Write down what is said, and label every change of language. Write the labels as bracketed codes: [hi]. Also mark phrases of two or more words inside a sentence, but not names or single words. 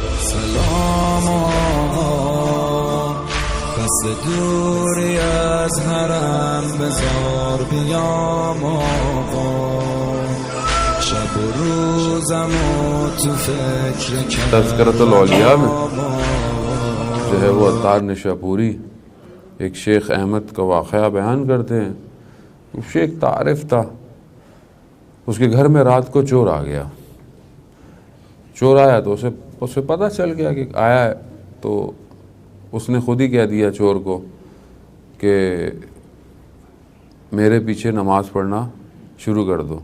[fa] سلام آقا، پس دوری از حرم بزار بیام آقا، شب و روزم و تو فکر [ur] تذکرۃ الاولیاء میں جو ہے وہ عطار نشاپوری ایک شیخ احمد کا واقعہ بیان کرتے ہیں. وہ شیخ تعارف تھا، اس کے گھر میں رات کو چور آ گیا. چور آیا تو اسے پتہ چل گیا کہ آیا ہے، تو اس نے خود ہی کہہ دیا چور کو کہ میرے پیچھے نماز پڑھنا شروع کر دو.